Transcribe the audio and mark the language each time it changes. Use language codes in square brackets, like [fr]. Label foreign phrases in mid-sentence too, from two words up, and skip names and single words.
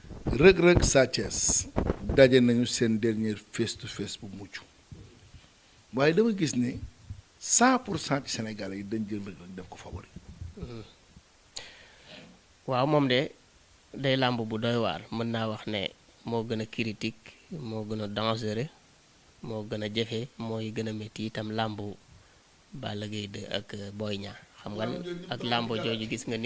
[wo] Reug Reug Sa Thiès daje nañu seen dernier [en] face to face [wo] bu mujj waaye dama gis ne 100% ci Sénégalais yi dañ jël Reug Reug def ko favori. waaw moom de day làmb bu doy waar mën naa wax ne moo gën a critique moo gën a dangereux moo gën a jafe mooy gën a métti itam làmbu Balla Gaye 2 ak Boy Niang xam nga ak làmb jooju gis nga